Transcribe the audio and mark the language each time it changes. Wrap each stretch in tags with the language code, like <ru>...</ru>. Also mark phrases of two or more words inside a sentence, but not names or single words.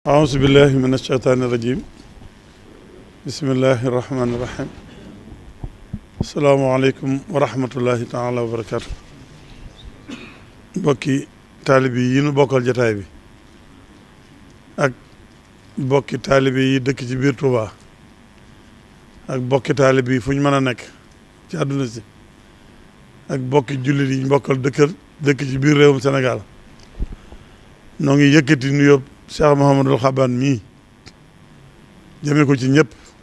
<ar>أعوذ بالله من الشيطان الرجيم بسم الله الرحمن الرحيم السلام عليكم ورحمة الله تعالى وبركاته</ar> <wo>bokki taalibe yi nu bokkal jataay bi ak bokki taalibe yi dëkk ci biir Touba ak bokki taalibe yi fu ñu mën a nekk ci àdduna si ak bokki jullit yi ñu bokkal dëkk ci biir réewum Sénégal noo ngi yëkkati nuyoo Cheikh Mouhamadul Xaban mii jëme ko ci ñëpp</wo>